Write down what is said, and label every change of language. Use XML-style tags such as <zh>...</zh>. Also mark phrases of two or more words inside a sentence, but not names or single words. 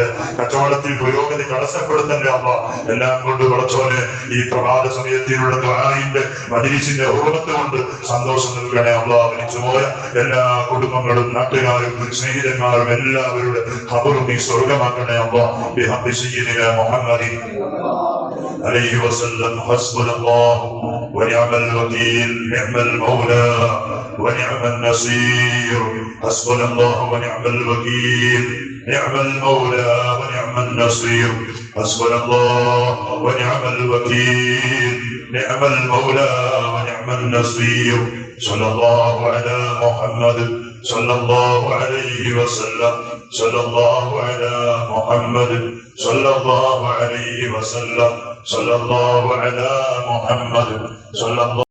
<ml>കച്ചവടത്തിൽ പുരോഗതി തടസ്സപ്പെടുത്തല്ലേ അമ്മ. എല്ലാം കൊണ്ട് വിളിച്ചോന് ഈ പ്രഭാത സമയത്തിലുള്ള ദുആഇന്റെ മജ്‌ലിസിന്റെ ഹുർമത്ത് കൊണ്ട് സന്തോഷം നൽകണേ അല്ലാ. മരിച്ചുപോയ എല്ലാ കുടുംബങ്ങളും നാട്ടുകാരും സ്നേഹിതന്മാരും എല്ലാവരുടെ ഖബറും നീ സ്വർഗമാക്കണേ അല്ലാ.</ml> <ar>بحق سيدنا محمد عليه وسلم. حسبنا الله ونعم الوكيل، نعم المولى ونعم النصير. حسبنا الله ونعم الوكيل، نعم المولى ونعم النصير حسبنا الله ونعم الوكيل نعم المولى ونعم النصير صلى الله على محمد صلى الله عليه وسلم صلى الله على محمد صلى الله عليه وسلم صلى الله على محمد صلى الله</ar>